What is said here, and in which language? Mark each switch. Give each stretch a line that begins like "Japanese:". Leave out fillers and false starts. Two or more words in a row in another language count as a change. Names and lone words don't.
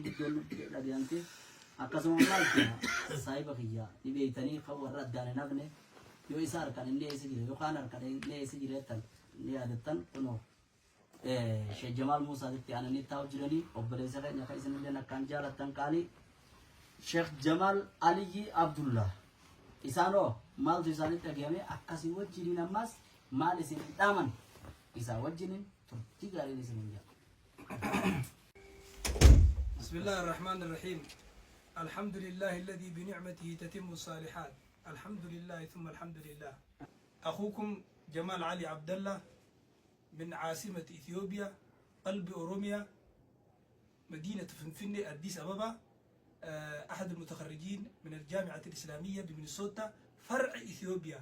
Oromo: guddoon dhagayamte akkasuma maal saahiba kiyyaa ni beeytanii kan warra addaan hin hafne yoo isa harkan inni eessa jire yookaan harkan inni eessa jireettan ni yaadattan kunoo Sheikh Jamal Musa ditti anani taa'u jiranii obboleessa keenya kan isinillee akkaan jaalattan qaali Sheikh Jamal Ali Abdullah isaanoo maaltu isaanitti dhagahame akkasii wajjiniin ammas maal isin dhaaman isaa wajjiniin turtii gaariin isin hin
Arabic: بسم الله الرحمن الرحيم. الحمد لله الذي بنعمته تتم الصالحات. الحمد لله ثم الحمد لله. أخوكم جمال علي عبد الله من عاصمة إثيوبيا قلب أوروميا مدينة فنفنة أديس أبابا أحد المتخرجين من الجامعة الإسلامية بمينيسوتا فرع إثيوبيا.